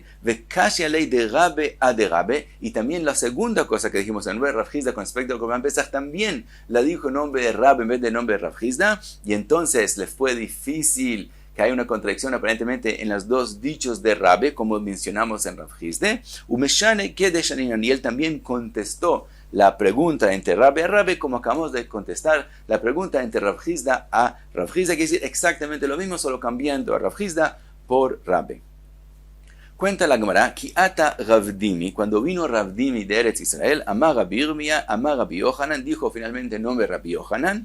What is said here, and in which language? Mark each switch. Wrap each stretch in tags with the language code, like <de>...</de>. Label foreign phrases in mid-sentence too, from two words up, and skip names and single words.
<arc>Vekashi ley</arc> <es>de Rabbe a de Rabbe. Y también la segunda cosa que dijimos en nombre de Rav Hizda con respecto al Korban Pesach también la dijo en nombre de Rabbe en vez de nombre de Rav Hizda. Y entonces le fue difícil, que hay una contradicción aparentemente en los dos dichos de Rabbe, como mencionamos en Rav Hizda.</es> <arc>Umeshane kedeshaninan.</arc> <es>Y él también contestó la pregunta entre Rabbe a Rabbe, como acabamos de contestar la pregunta entre Rav Hizda a Rav Hizda, quiere decir exactamente lo mismo, solo cambiando a Rav Hizda por Rabbe. Cuenta la Gemara,</es> <arc>Ki ata Ravdimi,</arc> <es>cuando vino Ravdimi de Eretz Israel,</es> <arc>Amar Rabbi Yirmiyah, Amar Rabbi Yohanan,</arc> <es>dijo finalmente el nombre de Rabbi Yohanan,</es>